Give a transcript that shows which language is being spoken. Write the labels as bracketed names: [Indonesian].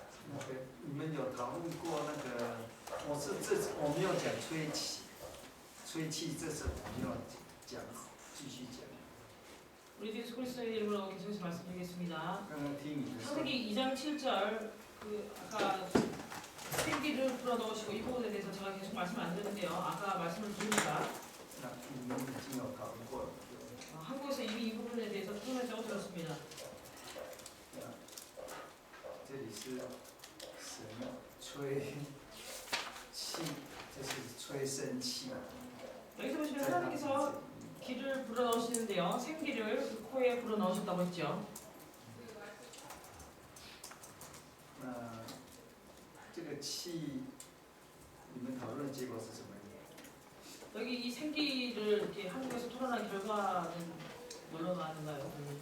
[Chinese] 那个你们有讨论过那个？我没有讲吹气，吹气这是我没有讲，继续讲。 [Korean] 우리 뒤에 스콜리스의 이름으로 계속해서 말씀드리겠습니다. [Chinese] 刚刚听你的说， [Korean] 창세기 2장 7절 그 아까 생기를 불어넣으시고 이 부분에 대해서 제가 계속 말씀을 안 드렸는데요. 아까 말씀을 드립니다. [Chinese] 那你们已经有讨论过了。 [Korean] 한국에서 이미 이 부분에 대해서 토론했다고 들었습니다. [Chinese] 这里是什么？吹气，这是吹生气。 [Korean] 여기서 보시면 하나님께서 기를 불어넣으시는데요. 생기를 그 코에 불어넣으셨다고 했죠. [Chinese] 这个气，你们讨论结果是什么？ [Korean] 여기 이 생기를 이렇게 한국에서 토론한 결과는 뭘로 나왔는가요?